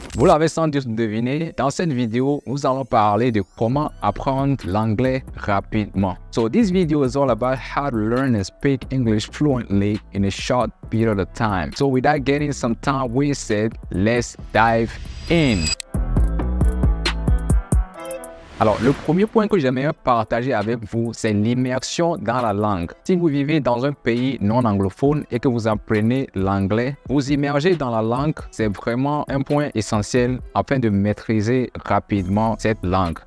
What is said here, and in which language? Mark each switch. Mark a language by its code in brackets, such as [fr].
[fr] Vous l'avez sans doute deviné, dans cette vidéo, nous allons parler de comment apprendre l'anglais rapidement. [en] So this video is all about how to learn and speak English fluently in a short period of time. So without getting some time wasted, let's dive in. [fr] Alors, le premier point que j'aimerais partager avec vous, c'est l'immersion dans la langue. Si vous vivez dans un pays non anglophone et que vous apprenez l'anglais, vous immerger dans la langue, c'est vraiment un point essentiel afin de maîtriser rapidement cette langue.